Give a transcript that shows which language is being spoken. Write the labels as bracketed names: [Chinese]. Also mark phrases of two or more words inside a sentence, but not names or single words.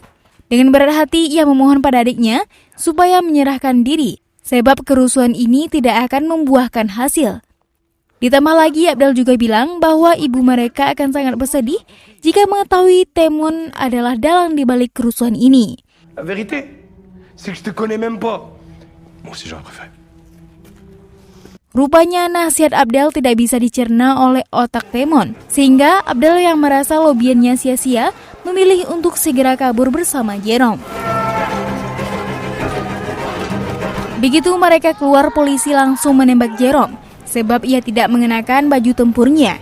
[Indonesian] Dengan berat hati, ia memohon pada adiknya supaya menyerahkan diri, sebab kerusuhan ini tidak akan membuahkan hasil. Ditambah lagi, Abdel juga bilang bahwa ibu mereka akan sangat bersedih jika mengetahui Temon adalah dalang di balik kerusuhan ini. [French] La vérité, c'est que je te connais même pas. Moi aussi j'aurais préféré. [Indonesian] Rupanya nasihat Abdel tidak bisa dicerna oleh otak Temon, sehingga Abdel yang merasa lobiannya sia-sia memilih untuk segera kabur bersama Jerome. Begitu mereka keluar, polisi langsung menembak Jerome, sebab ia tidak mengenakan baju tempurnya.